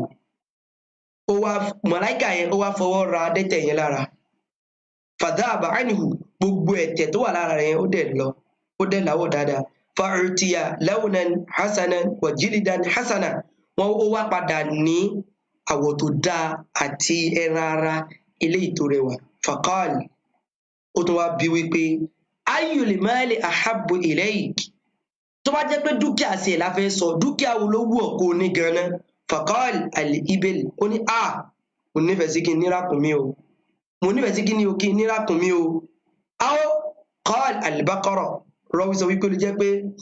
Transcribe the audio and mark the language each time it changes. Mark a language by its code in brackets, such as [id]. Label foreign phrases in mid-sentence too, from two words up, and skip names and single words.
[yo] ó wá màláíkà yẹn ó wá fọwọ́ ra adẹ́tẹ̀ yẹn lára [ar] فذهب عنه [yo] gbogbo ẹ̀tẹ̀ tó wà lára rẹ̀ ó dẹ̀ láwọ̀ dáadáa [ar] فأعطي لونا حسنا وجلدا حسنا [yo] wọn ó wá padà ní àwọ̀ tó dáa àti ẹran ara eléyìí tó rẹwà faqal ó tún wá bí wípé [ar] أي المال أحب إليك [yo] tó bá jẹ́ pé dúkìá sí ẹ̀ láfẹ́ sọ dúkìá wo ló wù ọ́ kó ní ganan [ar] فقال الإبل [yo] ó ní mo nífẹ̀ẹ́ sí kí n nírakùnmí o mo nífẹ̀ẹ́ sí kí ni o kí n nírakùnmí o [ar] أو قال البقرة [yo] rọwí sọ wípé ó lè jẹ́ pé